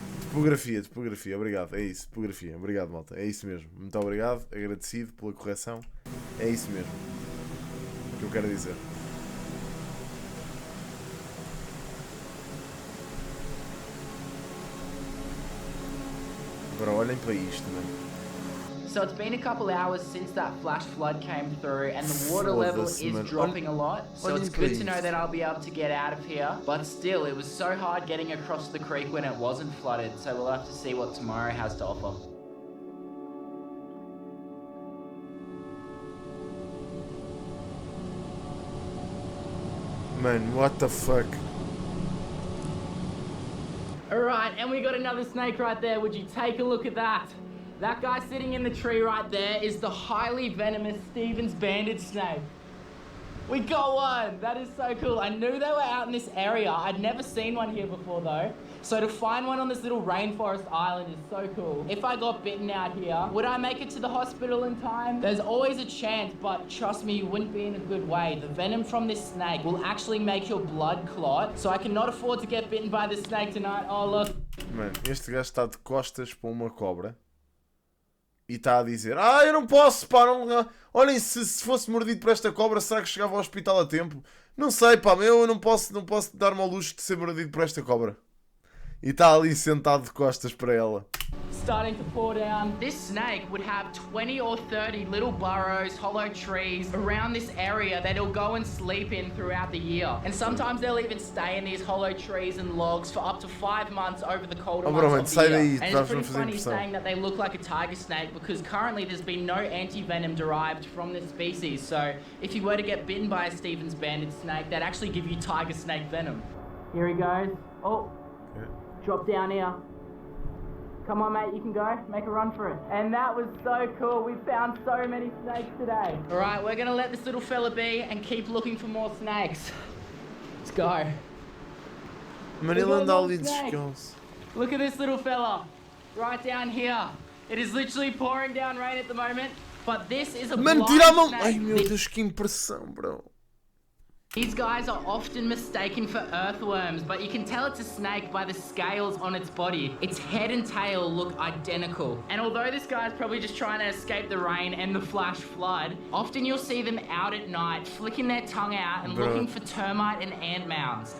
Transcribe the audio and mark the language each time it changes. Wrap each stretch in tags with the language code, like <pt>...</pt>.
<pt>Topografia, obrigado. É isso, topografia. Obrigado, malta. É isso mesmo. Muito obrigado, agradecido pela correção. É isso mesmo que eu quero dizer. Bro, olhem para isto, mano.</pt> <en>So it's been a couple hours since that flash flood came through and the water level is dropping a lot. So it's good to know that I'll be able to get out of here. But still, it was so hard getting across the creek when it wasn't flooded. So we'll have to see what tomorrow has to offer. Man, what the fuck? Alright, and we got another snake right there. Would you take a look at that? That guy sitting in the tree right there is the highly venomous Stevens banded snake. We got one! That is so cool. I knew they were out in this area. I'd never seen one here before though. So to find one on this little rainforest island is so cool. If I got bitten out here, would I make it to the hospital in time? There's always a chance, but trust me, you wouldn't be in a good way. The venom from this snake will actually make your blood clot, so I cannot afford to get bitten by this snake tonight. Oh, look.</en> <pt>Mano, este gajo está de costas para uma cobra e está a dizer: Ah, eu não posso, pá, não... Olhem, se fosse mordido por esta cobra, será que chegava ao hospital a tempo? Não sei, pá, eu não posso dar-me ao luxo de ser mordido por esta cobra. E está ali sentado de costas para ela.</pt> <en>Starting to pour down. This snake would have 20 or 30 little burrows, hollow trees around this area that he'll go and sleep in throughout the year. And sometimes they'll even stay in these hollow trees and logs for up to 5 months over the colder months of the year. And it's pretty funny saying that they look like a tiger snake because currently there's been no anti-venom derived from this species. So if you were to get bitten by a Stevens banded snake, they'd actually give you tiger snake venom. Here he goes. Oh, drop down here. Come on, mate, you can go. Make a run for it. And that was so cool. We found so many snakes today. All right, we're going to let this little fella be and keep looking for more snakes. Let's go.</en> <pt>Manila anda ali descalço.</pt> <en>Look at this little fella. Right down here. It is literally pouring down rain at the moment, but this is a blind</en> <pt>tira a mão.</pt> <en>snake.</en> <pt>Ai, meu Deus, que impressão, bro.</pt> <en>These guys are often mistaken for earthworms, but you can tell it's a snake by the scales on its body. Its head and tail look identical. And although this guy's probably just trying to escape the rain and the flash flood, often you'll see them out at night, flicking their tongue out and looking for termite and ant mounds.</en>